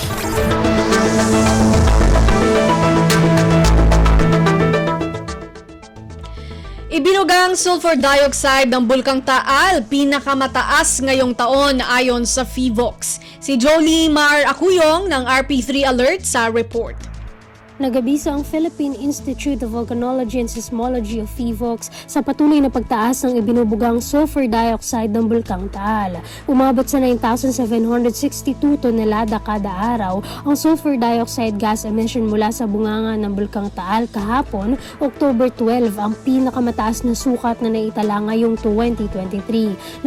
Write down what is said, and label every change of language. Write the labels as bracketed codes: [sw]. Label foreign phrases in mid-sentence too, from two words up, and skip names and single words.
[tl] Ibinugang [en] sulfur dioxide [tl] ng Bulkang Taal, pinakamataas ngayong taon ayon sa PHIVOLCS. Si Jolie Mar Acuyong ng RP3 Alert sa report. Nagabisa ang Philippine Institute of Volcanology and Seismology of PHIVOLCS sa patuloy na pagtaas ng ibinubugang [en] sulfur dioxide [tl] ng Bulkang Taal. Umabot sa 9,762 tonelada kada araw ang [en] sulfur dioxide gas emission [tl] mula sa bunganga ng Bulkang Taal kahapon, October 12, ang pinakamataas na sukat na naitala ngayong 2023.